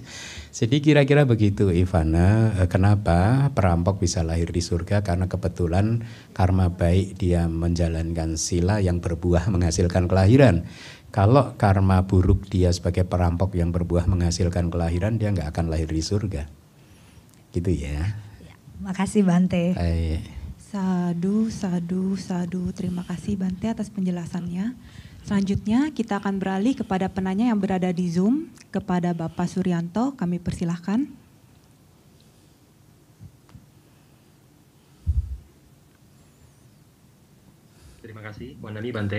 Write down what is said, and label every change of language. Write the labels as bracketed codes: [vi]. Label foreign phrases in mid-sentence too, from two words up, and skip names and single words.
[id] Jadi kira-kira begitu Ivana, kenapa perampok bisa lahir di surga? Karena kebetulan karma baik dia menjalankan sila yang berbuah menghasilkan kelahiran. Kalau karma buruk dia sebagai perampok yang berbuah menghasilkan kelahiran, dia nggak akan lahir di surga. Gitu ya. Makasih Bante. [pi] Sadu, sadu, sadu. [id] Terima kasih Bante atas penjelasannya. Selanjutnya kita akan beralih kepada penanya yang berada di Zoom, kepada Bapak Suryanto, kami persilahkan. Terima kasih, [pi] Wandani Bante.